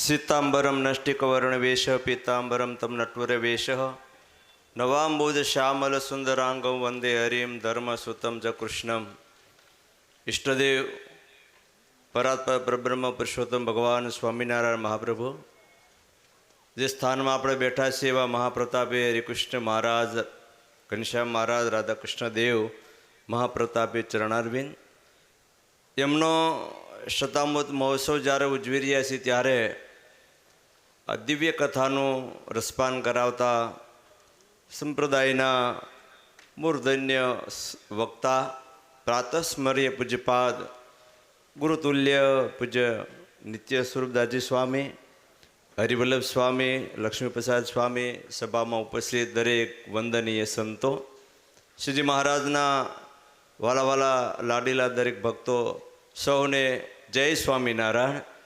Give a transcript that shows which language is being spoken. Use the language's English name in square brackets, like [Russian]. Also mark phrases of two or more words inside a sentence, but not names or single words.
[Sanskrit] सीतांबरम नष्टिकवर्णवेश पीतांबरम तम नटवरवेश नवाम्बुज श्यामल सुंदरांगं वंदे हरिम धर्मसुतम च कृष्णम। इष्टदेव परात्पर परब्रह्म पुरुषोत्तम भगवान स्वामीनारायण महाप्रभु [Gujarati] જે સ્થાનમાં આપણે બેઠા છીએ એવા મહાપ્રતાપે હરિકૃષ્ણ મહારાજ, ઘનશ્યામ મહારાજ, રાધાકૃષ્ણ દેવ મહાપ્રતાપે ચરણારવિંદ, એમનો શતામૃત મહોત્સવ જ્યારે ઉજવી રહ્યા છીએ ત્યારે આ દિવ્ય કથાનું રસપાન કરાવતા સંપ્રદાયના મૂર્ધન્ય વક્તા પ્રાતસ્મર્ય પૂજ્યપાદ ગુરુતુલ્ય પૂજ્ય નિત્ય સ્વરૂપદાસજી સ્વામી, હરિવલ્લભ સ્વામી, લક્ષ્મીપ્રસાદ સ્વામી, સભામાં ઉપસ્થિત દરેક વંદનીય સંતો, શ્રીજી મહારાજના વાલા વાલા લાડીલા દરેક ભક્તો સૌને જય સ્વામિનારાયણ.